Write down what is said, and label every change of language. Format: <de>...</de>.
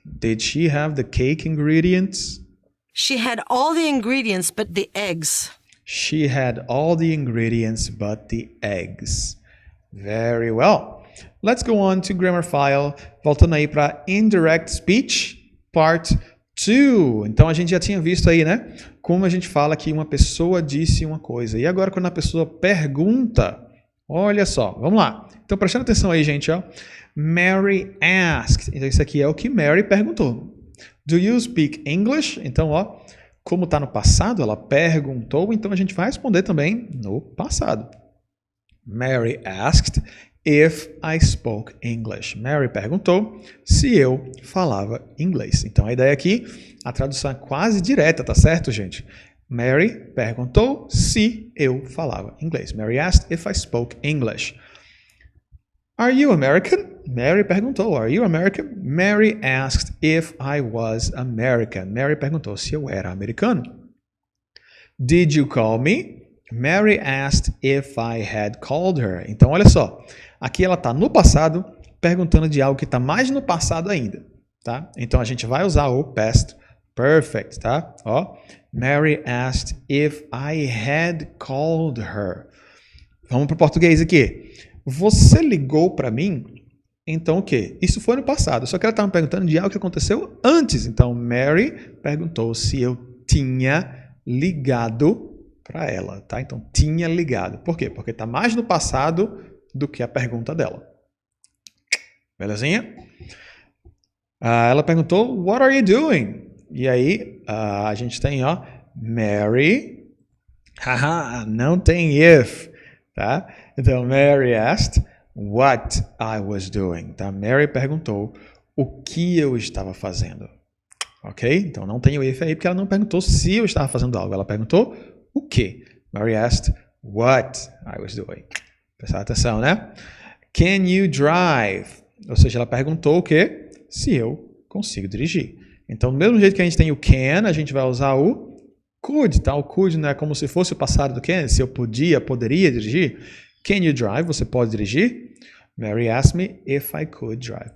<en>Did she have the cake ingredients? She had all the ingredients but the eggs. She had all the ingredients but the eggs. Very well. Let's go on to grammar file.</en> <pt>Voltando aí para indirect speech, part 2. Então a gente já tinha visto aí, né? Como a gente fala que uma pessoa disse uma coisa. E agora quando a pessoa pergunta, olha só, vamos lá. Então prestando atenção aí, gente, ó.</pt> <en>Mary asked.</en> <pt>Então isso aqui é o que Mary perguntou.</pt> <en>Do you speak English?</en> <pt>Então, ó, como está no passado, ela perguntou, então a gente vai responder também no passado.</pt> <en>Mary asked if I spoke English.</en> <pt>Mary perguntou se eu falava inglês. Então a ideia aqui, a tradução é quase direta, tá certo, gente? Mary perguntou se eu falava inglês.</pt> <en>Mary asked if I spoke English. Are you American?</en> <pt>Mary perguntou,</pt> <en>are you American? Mary asked if I was American.</en> <pt>Mary perguntou se eu era americano.</pt> <en>Did you call me? Mary asked if I had called her.</en> <pt>Então, olha só. Aqui ela está no passado, perguntando de algo que está mais no passado ainda. Tá? Então, a gente vai usar o past perfect. Tá?</pt> <en>Ó, Mary asked if I had called her.</en> <pt>Vamos para o português aqui. Você ligou para mim? Então, o quê? Isso foi no passado. Só que ela estava me perguntando de algo que aconteceu antes. Então, Mary perguntou se eu tinha ligado para ela, tá? Então, tinha ligado. Por quê? Porque está mais no passado do que a pergunta dela. Belezinha? Ela perguntou,</pt> <en>what are you doing?</en> <pt>E aí, a gente tem, ó, Mary. Haha, não tem if, tá? Então,</pt> <en>Mary asked what I was doing.</en> <pt>Tá? Mary perguntou o que eu estava fazendo. Ok? Então, não tem o if aí, porque ela não perguntou se eu estava fazendo algo. Ela perguntou o que.</pt> <en>Mary asked what I was doing.</en> <pt>Prestar atenção, né?</pt> <en>Can you drive?</en> <pt>Ou seja, ela perguntou o quê? Se eu consigo dirigir. Então, do mesmo jeito que a gente tem o can, a gente vai usar o could. Tá? O could não é como se fosse o passado do can. Se eu poderia dirigir.</pt> <en>Can you drive?</en> <pt>Você pode dirigir?</pt> <en>Mary asked me if I could drive.</en>